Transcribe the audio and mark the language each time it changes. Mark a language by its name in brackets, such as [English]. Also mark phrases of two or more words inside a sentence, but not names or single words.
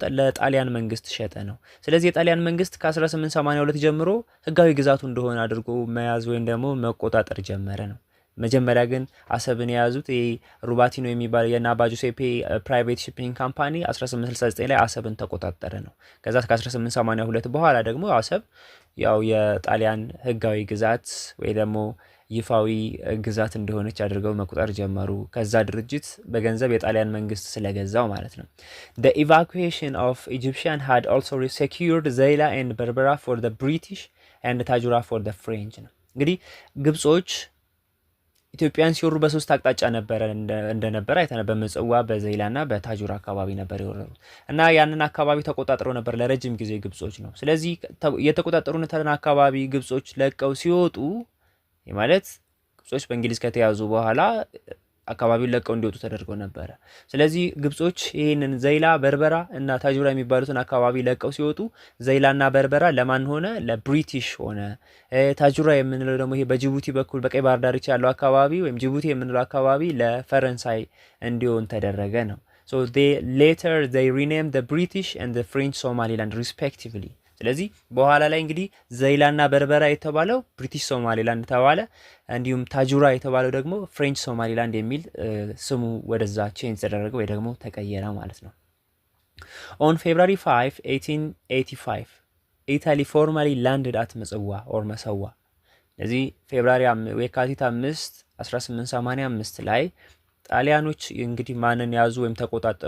[Amharic] ለጣሊያን መንግስት ሸጠ ነው። ስለዚህ የጣሊያን መንግስት ከ1882 ጀምሮ ህጋዊ ግዛቱ እንደሆነ አድርጎ መያዝ ወይም ደግሞ መቆጣጠር ጀመረ ነው። መጀመሪያ ግን አሰብን የያዙት ይሄ ሩባቲኖ የሚባለው የአባ ጁሴፔ ፕራይቬት ሺፒንግ ካምፓኒ 1869 ላይ አሰብን ተቆጣጠረ ነው። ከዛ ከ1882 በኋላ ደግሞ አሰብ ያው የጣሊያን ህጋዊ ግዛት ወይ ደግሞ ይፋዊ ግዛት እንደሆነች አድርገው መቁጠር ጀመሩ። ከዛ ድርጅት በገንዘብ የጣሊያን መንግስት ስለገዛው ማለት ነው። [English] The evacuation of Egyptian had also secured Zeila and Berbera for the British and Tajura for the French [Amharic] ነው። እንግዲህ ግብጾች ኢትዮጵያን ሲወሩ [English] በሶስት አቅጣጫ እንደነበረ አይተናል። በምጽዋ በዘይላና በታጁራ አካባቢ ነበር የወረሩት እና ያንን አካባቢ ተቆጣጥረው ነበር ለረጅም ጊዜ ግብጾች ነው። ስለዚህ የተቆጣጠሩትን አካባቢ ግብጾች ለቀው ሲወጡ ማለት ግብጾች በእንግሊዝ ከተያዙ በኋላ አካባቢውን ለቀው እንዲወጡ ተደርገው ነበረ። ስለዚህ ግብጾች ይህንን ዘይላ፣ በርበራ እና ታጁራ የሚባሉትን አካባቢ ለቀው ሲወጡ ዘይላና በርበራ ለማን ሆነ? ለብሪቲሽ ሆነ። ታጁራ የምንለው ደግሞ ይሄ በጅቡቲ በኩል በቀይ ባህር ዳርቻ ያለው አካባቢ ወይም ጅቡቲ የምንለው አካባቢ ለፈረንሳይ እንዲሆን ተደረገ ነው። So later they renamed the British and the French Somaliland respectively. ስለዚህ በኋላ ላይ እንግዲህ ዘይላና በርበራ የተባለው British Somaliland ተባለ። እንዲሁም ታጁራ የተባለው ደግሞ French Somaliland የሚል ስሙ ወደዛ ቼንጅ ተደረገ ወይ ደግሞ ተቀየረ ማለት ነው። On February 5, 1885 Italy formally landed at ምጽዋ or መሰዋ። ስለዚህ የካቲት 5 1885 ላይ ጣሊያኖች እንግዲህ ማንን ያዙ ወይም ተቆጣጠሩ?